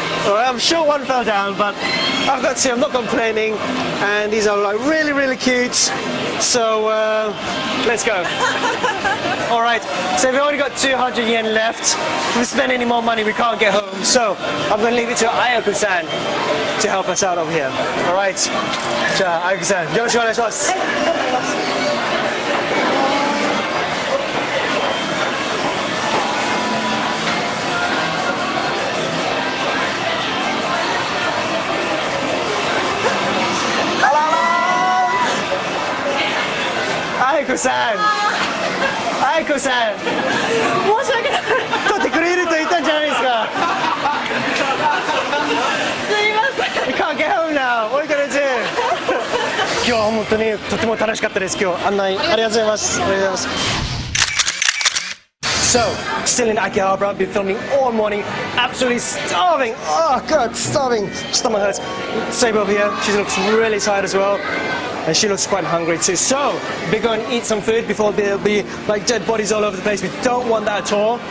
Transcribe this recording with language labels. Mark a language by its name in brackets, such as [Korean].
[English] Alright, I'm sure one fell down, but I've got two. I'm not complaining, and these are like really, really cute. So let's go. Alright, so we've only got 200 yen left. If we spend any more money, we can't get home. So I'm going to leave it to Ayako-san to help us out over here. Alright, [Japanese] じゃあ Ayako-san、よろしくお願いします。あいこさん、申し訳ない。撮ってくれると言ったんじゃないですか。すいません。 [English] We can't get home now. What are you gonna do? [Japanese] 今日は本当にとても楽しかったです。今日案内ありがとうございます。ありがとうございます。 [English] So, still in Akihabara, been filming all morning, absolutely starving. Oh god, starving. Stomach hurts. Sabe over here, she looks really tired as well. and she looks quite hungry too. So we're going to eat some food before there'll be like dead bodies all over the place. We don't want that at all.